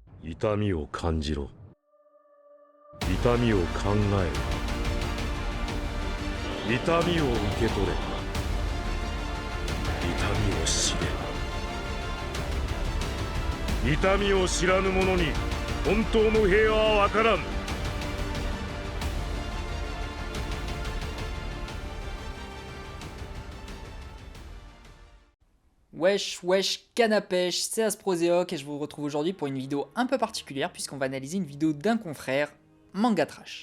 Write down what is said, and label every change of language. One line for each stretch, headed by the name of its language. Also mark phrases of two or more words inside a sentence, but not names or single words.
Japanese: 痛みを感じろ。痛みを考えろ。痛みを受け取れ。痛みを知れ。痛みを知らぬ者に本当の平和は分からん。
French: Wesh, wesh, canne à pêche, c'est Asproséoc et je vous retrouve aujourd'hui pour une vidéo un peu particulière puisqu'on va analyser une vidéo d'un confrère, Manga Trash.